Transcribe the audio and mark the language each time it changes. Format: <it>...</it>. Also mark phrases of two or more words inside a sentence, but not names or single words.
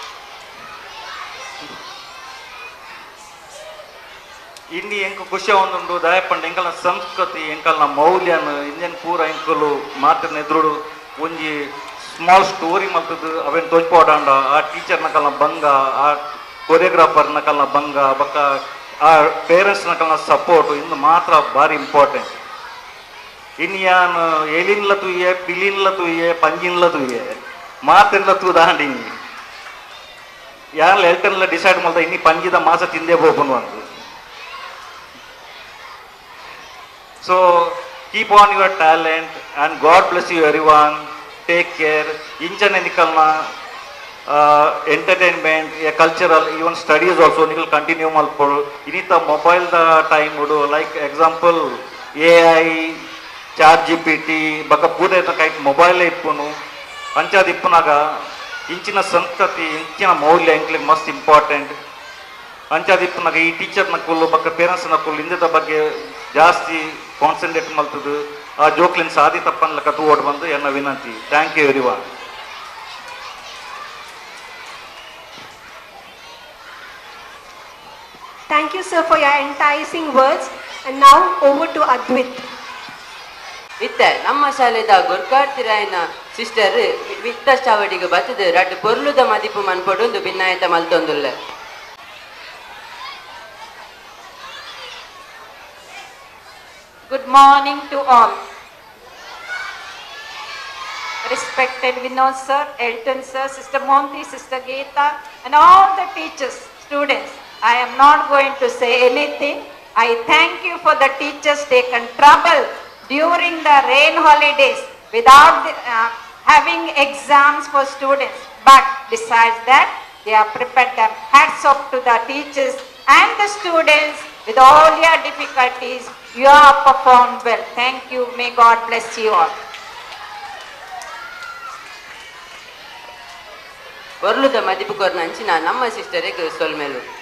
<tcy>ಇನ್ನಿ ಎಂಕು ಖುಷಿ ಒಂದುಂಡು ದಾಯಪಂಡ ಎಂಕಲ್ನ ಸಂಸ್ಕೃತಿ ಎಂಕಲ್ನ ಮೌಲ್ಯನ ಇಂಜನ್ ಪೂರ ಎಂಕಲು ಮಾತಿನ ಎದುರುಡು ಒಂಜಿ</tcy> <en>small story</en> <tcy>ಮಲ್ತದ್ದು ಅವೇನು ತೋಚ್ಪಾಡಾಂಡ ಆ ಟೀಚರ್ನ ಕಲ್ನ ಬಂಗ ಆ ಕೊರಿಯೋಗ್ರಾಫರ್ನ ಕಲ್ನ ಬಂಗ ಬಕ್ಕ ಆ ಪೇರೆಂಟ್ಸ್ನ ಕಲ್ನ ಸಪೋರ್ಟು ಇನ್ನು ಮಾತ್ರ ಭಾರಿ ಇಂಪಾರ್ಟೆಂಟ್. ಇನ್ನು ಯಾನು ಎಲಿನ್ಲ ತುಯ್ಯೆ ಪಿಲಿನ್ಲ ತುಯ್ಯೆ ಪಂಜಿನ್ಲ ತುಯ್ಯೆ ಮಾತಿನ್ಲ ತೂ ದಾಂಡಿ ಯಾನ್ಲ ಎಲ್ಟನ್ಲ ಡಿಸೈಡ್ ಮಾಡ್ದ ಇನ್ನಿ ಪಂಜಿದ ಮಾಸ ತಿಂದೇ ಹೋಗ್ಬನು ಅಂದು.</tcy> <en>So keep on your talent and God bless you everyone. Take care.</en> <tcy>Inchane nikalna entertainment, a cultural, even studies also nikal continue malpolu. Inita mobile the time udu like example AI, ChatGPT, baka pure ta kite mobile ippunu. Ancha dippunaga inchina sankati, inchina maulya enkle must important. ಅಂಚಾದಿಪ್ಪನಾಗ ಈ ಟೀಚರ್ನ ಕುಲ್ಲು ಬಕ್ಕ ಪೇರೆಂಟ್ಸ್ನ ಕುಲ್ಲು ಇಂದದ ಬಗ್ಗೆ ಜಾಸ್ತಿ ಕಾನ್ಸಂಟ್ರೇಟ್ ಮಲ್ತದ್ದು ಆ ಜೋಕ್ಲಿನ ಸಾಧಿ ತಪ್ಪನ್ಲಕ್ಕ ತೂಡ್ ಬಂದು ಎನ್ನ ವಿನಂತಿ.</tcy> <en>Thank you everyone. Thank you, sir, for your enticing words. And now over to Advit.</en> <tcy>ಇತ್ತೆ ನಮ್ಮ ಶಾಲೆದ ಗುರ್ಕಾಡ್ತಿರಾಯಿನ ಸಿಸ್ಟರ್ ವಿತ್ತ ಚಾವಡಿಗೆ ಬತ್ತದ ರಡ್ ಪೊರ್ಲುದ ಮದಿಪು ಮನ್ಪೊಡೊಂದು ಭಿನ್ನಾಯತ ಮಲ್ತೊಂದುಲ್ಲ.</tcy> <en>Good morning to all. Respected Vinod sir, Elton sir, Sister Monty, Sister Geeta, and all the teachers, students. I am not going to say anything. I thank you for the teachers taken trouble during the rain holidays without having exams for students. But besides that, they are prepared them. Hats off to the teachers and the students with all your difficulties. You have performed well. Thank you. May God bless you all.</en> <tcy>ಪೊರ್ಲುದ ಮದಿಪು ಕೊರ್ನಂಚಿನ ನಮ್ಮ ಸಿಸ್ಟರಿಗೆ ಸೊಲ್ಮೆಲು</tcy>